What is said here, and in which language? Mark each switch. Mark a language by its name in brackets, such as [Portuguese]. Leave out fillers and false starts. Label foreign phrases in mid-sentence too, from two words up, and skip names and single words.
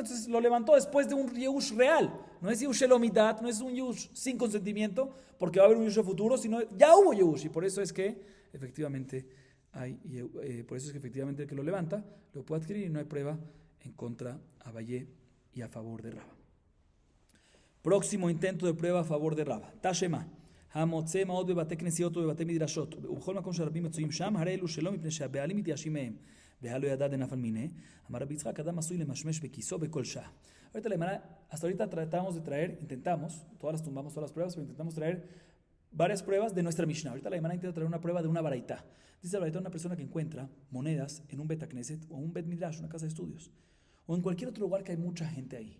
[Spanish] Entonces lo levantó después de un Yehush real. No es Yehush Elomitat, no es un Yehush sin consentimiento, porque va a haber un Yehush futuro, sino ya hubo Yehush. Y por eso es que efectivamente el que lo levanta lo puede adquirir y no hay prueba en contra a Valle y a favor de Raba. Próximo intento de prueba a favor de Raba. Tashema. [Hebrew] המוצא מעות בבתי כנסיות ובבתי מדרשות ובכל מקום שרבים מצויים שם הרי אלו שלא מפני שהבעלים מתייאשים מהם והלא [Aramaic] ידע דנפל מיניה [Hebrew] אמר רבי יצחק אדם עשוי למשמש בכיסו בכל שעה. [Spanish] Hasta ahorita tratamos de traer, intentamos, tumbamos todas las pruebas, pero intentamos traer varias pruebas de nuestra Mishnah. Ahorita la hermana intenta traer una prueba de una baraita. Dice la baraita, una persona que encuentra monedas en un Betakneset o un Bet Midrash, una casa de estudios, o en cualquier otro lugar que hay mucha gente ahí.